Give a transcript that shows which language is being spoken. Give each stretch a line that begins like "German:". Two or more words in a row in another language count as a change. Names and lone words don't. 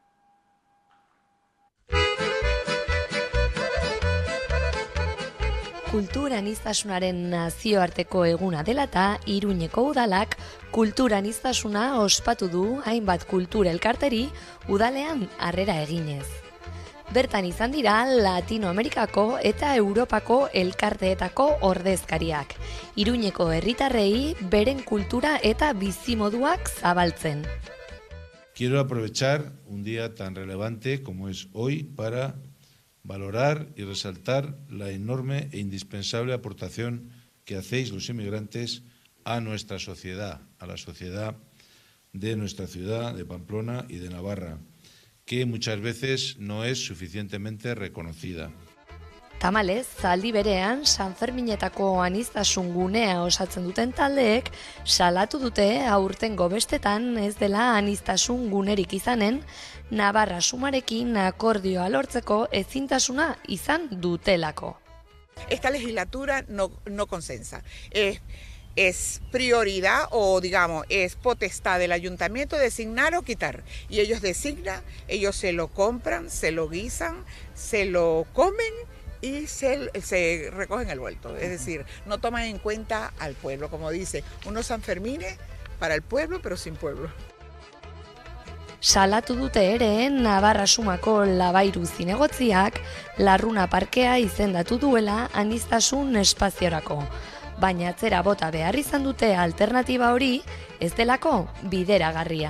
Basque: Kulturaniztasunaren nazioarteko eguna dela eta Iruñeko udalak kulturaniztasuna ospatu du hainbat kultura elkarteri udalean harrera eginez. Bertan izan dira Latinoamerikako eta Europako elkarteetako ordezkariak, Iruñeko herritarrei beren kultura eta bizimoduak zabaltzen.
Spanish: Quiero aprovechar un día tan relevante como es hoy para valorar y resaltar la enorme e indispensable aportación que hacéis los inmigrantes a nuestra sociedad, a la sociedad de nuestra ciudad, de Pamplona y de Navarra, que muchas veces no es suficientemente reconocida.
Basque: Tamalez, zaldi berean, Sanferminetako aniztasun gunea osatzen duten taldeek salatu dute aurtengo bestetan ez dela aniztasun gunerik izanen, Navarra sumarekin akordioa lortzeko ezintasuna izan dutelako.
Spanish: Esta legislatura no consensa. Es prioridad o digamos es potestad del ayuntamiento designar o quitar. Y ellos designan, ellos se lo compran, se lo guisan, se lo comen y se recogen el vuelto. Es decir, no toman en cuenta al pueblo, como dice, unos Sanfermines para el pueblo pero sin pueblo.
Basque: Salatu dute ere Navarra sumako Labairu zinegotziak Larruna parkea izendatu duela aniztasun espaziorako. Baina atzera bota behar izan dute alternatiba hori ez delako bideragarria.